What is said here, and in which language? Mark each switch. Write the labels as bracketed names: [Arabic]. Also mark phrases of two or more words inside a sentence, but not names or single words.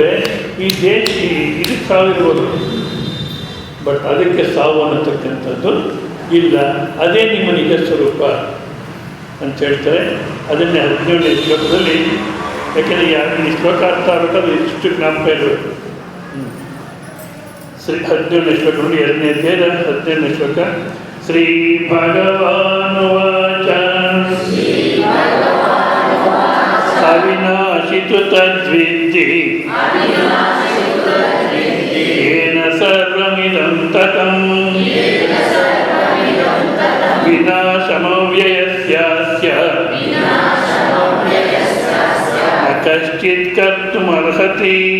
[Kannada] ಈ ದೇಶ ಇದಕ್ಕೆ ಸಾವಿರ್ಬೋದು, ಬಟ್ ಅದಕ್ಕೆ ಸಾವು ಅನ್ನತಕ್ಕಂಥದ್ದು ಇಲ್ಲ. ಅದೇ ನಿಮ್ಮ ನಿಜ ಸ್ವರೂಪ ಅಂತ ಹೇಳ್ತಾರೆ. ಅದನ್ನೇ 17ನೇ ಶ್ಲೋಕದಲ್ಲಿ, ಯಾಕೆಂದರೆ ಈ ಶ್ಲೋಕ ಅರ್ಥ ಆಗಬೇಕಾದ್ರೆ ಇಷ್ಟು ಜ್ಞಾಪಕ ಇರಬೇಕು. 17ನೇ ಶ್ಲೋಕ ನೋಡಿ, 2ನೇ ಅಧ್ಯಾಯ 17ನೇ ಶ್ಲೋಕ. [Sanskrit] ಶ್ರೀ ಭಗವಾನುವಾಚ ಅವಿನಾಶಿತು ತದ್ವಿದ್ಧಿ ಯೇನ ಸರ್ವಮಿದಂ ತತಂ ವಿನಾಶಮವ್ಯಯಸ್ಯಾಸ್ಯ ನ ಕಶ್ಚಿತ್ ಕರ್ತುಮರ್ಹತಿ.